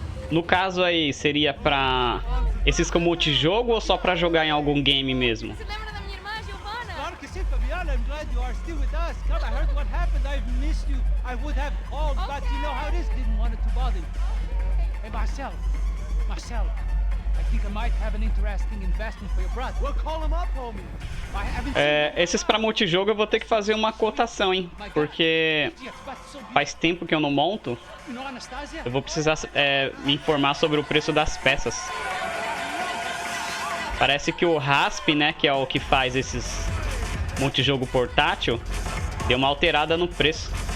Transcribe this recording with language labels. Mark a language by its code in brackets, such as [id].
[pt] No caso aí, seria pra esses como multijogo ou só pra jogar em algum game mesmo? Você lembra da minha irmã, Giovanna? Claro que sim, Fabiana. [en] I'm glad you are still with us. Come, I heard what happened. I've missed you. I would have called, but you know how it is. Didn't want it to bother you. Hey, Marcel. Marcel. I think I might have an interesting investment for your brother. We'll call him up, homie. I haven't seen [pt] Esses pra multijogo eu vou ter que fazer uma cotação, hein? Porque faz tempo que eu não monto. [en] you know Anastasia? [pt] Eu vou precisar me informar sobre o preço das peças. Parece que o Rasp, né, que é o que faz esses multijogo portátil, deu uma alterada no preço.